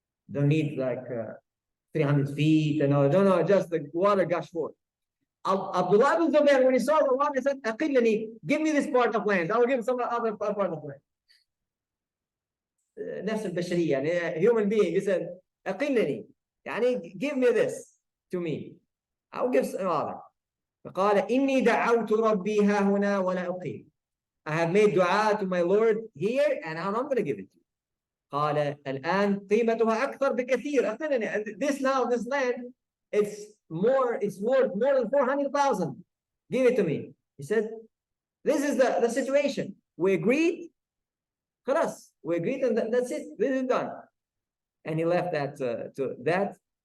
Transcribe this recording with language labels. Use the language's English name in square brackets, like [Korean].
[English] Don't need like 300 feet, no, just the water gushed forth. Abdullah bin Zubayr, when he saw the water, he said, Aqillani, give me this part of land. I will give some other part of land. [Arabic] نفس البشرية, [English] يعني human being, he said, أقلني, يعني give me this to me. I will give some other. [Arabic] فقال إني دعوت ربي ها هنا ولا أقيم. [English] I have made dua to my Lord here, and I'm going to give it to you. [Arabic] قال الآن قيمتها أكثر بكثير. [English] This land, it's worth more than 400,000. Give it to me. He said, this is the situation. We agreed. خلاص. We agreed, and that's it. This is done. And he left that to that.